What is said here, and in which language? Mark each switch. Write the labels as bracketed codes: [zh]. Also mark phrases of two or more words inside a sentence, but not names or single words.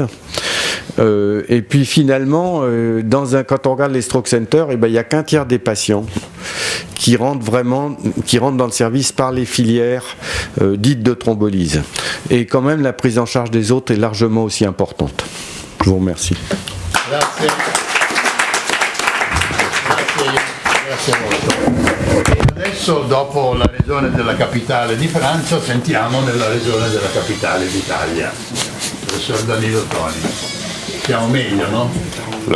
[fr] Et puis finalement, quand on regarde les [en] stroke centers, [fr] il n'y a qu'un tiers des patients qui rentrent dans le service par les filières dites de thrombolyse. Et quand même, la prise en charge des autres est largement aussi importante. Je vous remercie. [it] Grazie. Grazie molto. E adesso, dopo la regione della capitale di Francia, sentiamo nella regione della capitale d'Italia. Professor Danilo Toni. Siamo meglio, no?